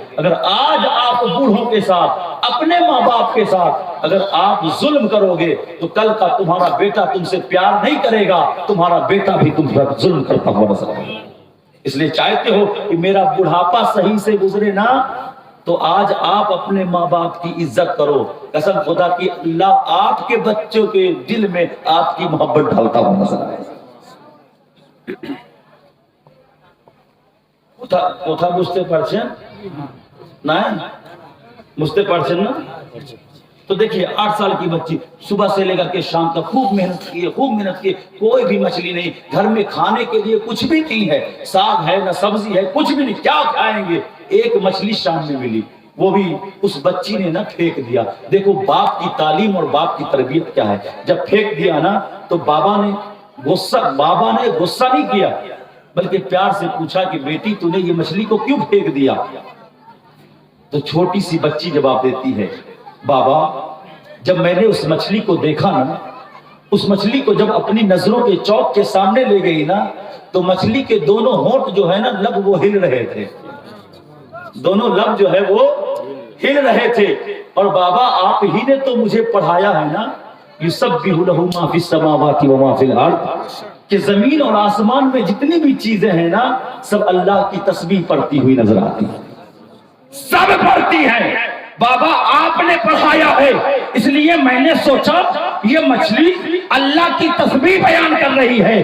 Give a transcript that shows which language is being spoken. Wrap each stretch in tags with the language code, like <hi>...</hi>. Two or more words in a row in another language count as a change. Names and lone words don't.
<ur>اگر آج آپ بوڑھوں کے ساتھ، اپنے ماں باپ کے ساتھ اگر آپ ظلم کرو گے تو کل کا تمہارا بیٹا تم سے پیار نہیں کرے گا، تمہارا بیٹا بھی تم پر ظلم کرتا ہوا نظر آئے گا. اس لیے چاہتے ہو کہ میرا بڑھاپا صحیح سے گزرے نا، تو آج آپ اپنے ماں باپ کی عزت کرو. قسم خدا کی اللہ آپ کے بچوں کے دل میں آپ کی محبت ڈالتا ہوا نظر آئے گا.</ur> <bn>কোথা বুঝতে পারছেন? না বুঝতে পারছেন না?</bn> <ur>تو دیکھیے 8 سال کی بچی صبح سے لے کر کے شام تک خوب محنت کی، کوئی بھی مچھلی نہیں، گھر میں کھانے کے لیے کچھ بھی نہیں ہے، ساگ ہے نہ سبزی ہے، کچھ بھی نہیں، کیا کھائیں گے؟ ایک مچھلی شام میں ملی، وہ بھی اس بچی نے نہ پھینک دیا. دیکھو باپ کی تعلیم اور باپ کی تربیت کیا ہے. جب پھینک دیا نا تو بابا نے غصہ نہیں کیا، بلکہ پیار سے پوچھا کہ بیٹی تونے یہ مچھلی کو کیوں پھینک دیا? تو چھوٹی سی بچی جواب دیتی ہے، بابا جب میں نے اس مچھلی کو دیکھا نا، اس مچھلی کو جب اپنی نظروں کے چوک کے سامنے لے گئی نا، تو مچھلی کے دونوں ہونٹ جو ہے نا، لب وہ ہل رہے تھے، دونوں لب جو ہے وہ ہل رہے تھے. اور بابا آپ ہی نے تو مجھے پڑھایا ہے نا,</ur> <ar>يسبح له ما في السماوات وما في الأرض,</ar> <ur>کہ زمین اور آسمان میں جتنی بھی چیزیں ہیں نا، سب اللہ کی تسبیح پڑھتی ہوئی نظر آتی ہے، سب پڑھتی ہے. بابا آپ نے پڑھایا ہے، اس لیے میں نے سوچا یہ مچھلی اللہ کی تسبیح بیان کر رہی ہے.</ur>